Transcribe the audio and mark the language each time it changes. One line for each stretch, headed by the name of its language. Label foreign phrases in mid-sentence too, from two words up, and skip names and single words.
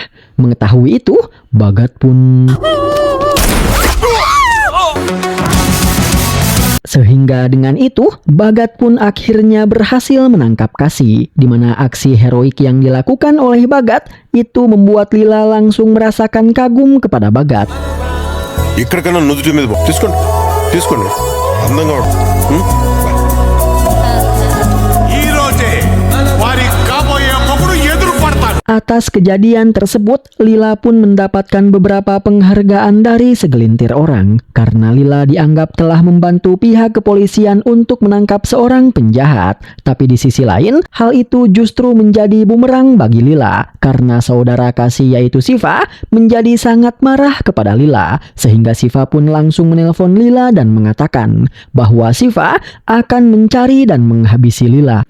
Indonesian: Mengetahui itu, Bagat pun... Sehingga dengan itu, Bagat pun akhirnya berhasil menangkap Kasih, di mana aksi heroik yang dilakukan oleh Bagat itu membuat Lila langsung merasakan kagum kepada Bagat.
Telugu: ఇక్కడికన్నా నుదుటి మీద తీసుకోండి తీసుకోండి అందంగా ఈ రోజే వారి కాబోయే మొగుడు ఎదురు పడతాడు.
Indonesian: Atas kejadian tersebut, Lila pun mendapatkan beberapa penghargaan dari segelintir orang karena Lila dianggap telah membantu pihak kepolisian untuk menangkap seorang penjahat. Tapi di sisi lain, hal itu justru menjadi bumerang bagi Lila karena saudara kasih yaitu Siva menjadi sangat marah kepada Lila, sehingga Siva pun langsung menelpon Lila dan mengatakan bahwa Siva akan mencari dan menghabisi Lila.